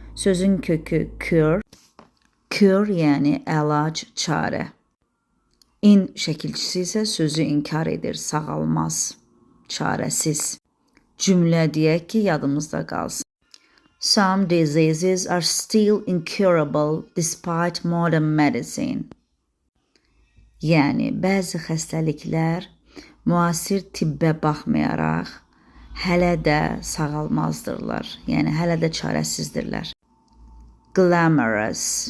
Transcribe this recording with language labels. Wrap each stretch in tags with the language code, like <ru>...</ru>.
<az>Sözün kökü cure, yəni əlac, çarə. In şəkilçisi isə sözü inkar edir, sağalmaz, çarəsiz. Cümlə deyək ki, yadımızda qalsın.</az> <en>Some diseases are still incurable despite modern medicine.</en> <az>Yəni, bəzi xəstəliklər müasir tibbə baxmayaraq hələ də sağalmazdırlar. Yəni, hələ də çarəsizdirlər. Glamorous.</az>